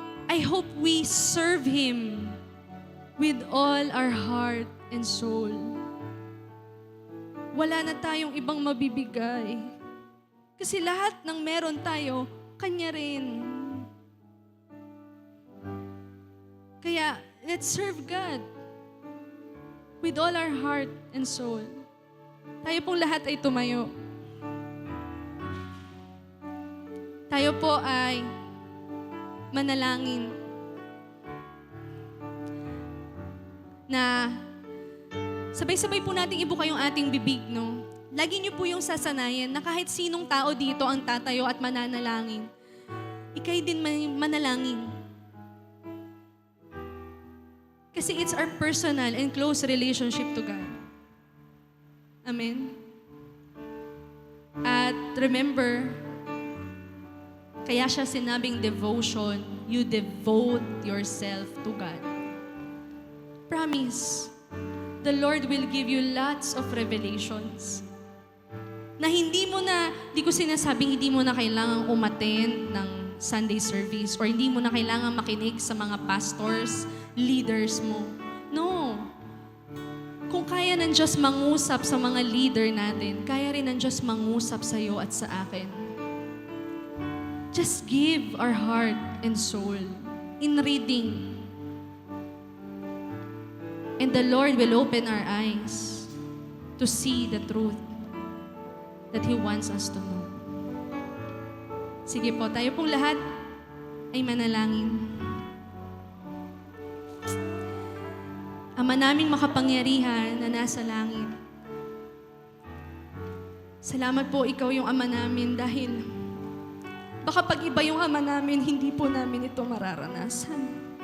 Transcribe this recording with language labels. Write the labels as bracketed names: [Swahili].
[English] I hope we serve Him with all our heart and soul. [Filipino] Wala na tayong ibang mabibigay. Kasi lahat ng meron tayo, Kanya rin. [English] Kaya, let's serve God with all our heart and soul. [Filipino] Tayo pong lahat ay tumayo. Tayo po ay manalangin na sabay-sabay po nating ibuka yung ating bibig, no? Lagi niyo po yung sasanayan na kahit sinong tao dito ang tatayo at mananalangin, ikay din manalangin. [English] Kasi it's our personal and close relationship to God. Amen? [Filipino] At [English] remember, [Filipino] kaya siya sinabing [English] devotion, you devote yourself to God. Promise, the Lord will give you lots of revelations. [Filipino] Na hindi ko sinasabing hindi mo na kailangang umattend ng Sunday service or hindi mo na kailangang makinig sa mga pastors, leaders mo. No. Kung kaya ng Diyos mangusap sa mga leader natin, kaya rin ng Diyos mangusap sa iyo at sa akin. [English] Just give our heart and soul in reading. And the Lord will open our eyes to see the truth that He wants us to know. [Filipino] Sige po, tayo pong lahat ay manalangin. Ama naming makapangyarihan na nasa langit. Salamat po, Ikaw yung Ama namin dahil baka pag iba yung Ama namin, hindi po namin ito mararanasan.